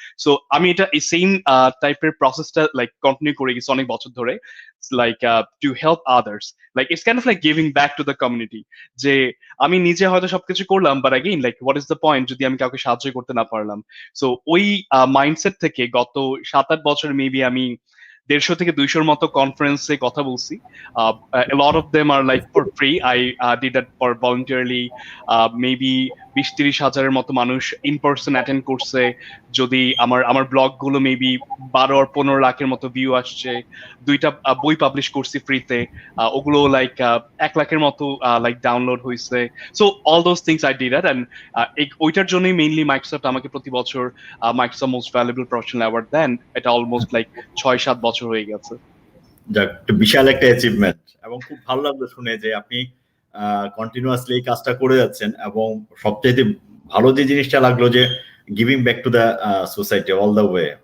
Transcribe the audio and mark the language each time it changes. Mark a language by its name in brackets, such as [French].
[Bangla] So আমি এটা এই সেম টাইপের প্রসেসটা লাইক কন্টিনিউ করে গেছি অনেক বছর ধরে, [English] Like to help others, like it's kind of like giving back to the community. [Bangla] যে আমি নিজে হয়তো সবকিছু করলাম, but again like [English] what is the point [Bangla] যদি আমি কাউকে সাহায্য করতে না পারলাম। সো ওই মাইন্ডসেট থেকে গত 7-8 বছর মেবি আমি 150 থেকে 200-র মতো কনফারেন্সে কথা বলছি। [English] A lot of them are like for free. I did that for voluntarily. [Bangla] Maybe 20-30 হাজারের মতো মানুষ ইন পার্সন অ্যাটেন্ড করছে। যদি আমার ব্লগ গুলো মেবি 12 আর 15 লাখের মতো ভিউ আসছে। 2টা বই পাবলিশ করছি ফ্রিতে, ওগুলো লাইক 1 লাখের মতো লাইক ডাউনলোড হয়েছে। [English] so all those things I did that, [Bangla] and ওইটার জন্যই মেইনলি মাইক্রোসফট আমাকে প্রতি বছর Microsoft most valuable professional award দেন। এটা অলমোস্ট লাইক 6-7 বছর হয়ে গেছে। যাক, বিশাল একটা অ্যাচিভমেন্ট, এবং খুব ভালো লাগলো শুনে যে আপনি কন্টিনিউয়াসলি এই কাজটা করে যাচ্ছেন। এবং সবচেয়ে ভালো যে জিনিসটা লাগলো যে [English] giving back to the society all the way.